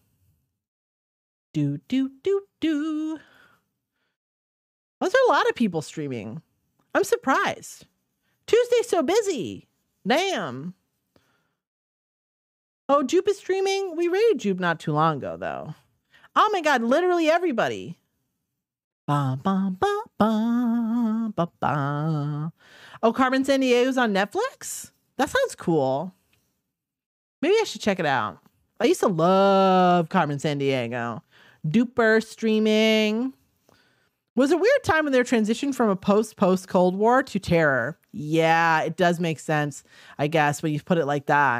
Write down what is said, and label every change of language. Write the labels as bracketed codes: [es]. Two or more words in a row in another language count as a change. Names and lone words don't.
[en] Do. Why is there a lot of people streaming? I'm surprised. Tuesday's so busy. Damn. Oh, Jupe is streaming? We raided Jupe not too long ago, though. Oh my god, literally everybody. Ba, ba, ba, ba, ba, ba. Oh, Carmen Sandiego's on Netflix? That sounds cool. Maybe I should check it out. I used to love Carmen Sandiego. Duper streaming. Was a weird time when they transitioned from a post-Cold War to terror. Yeah, it does make sense, I guess, when you put it like that.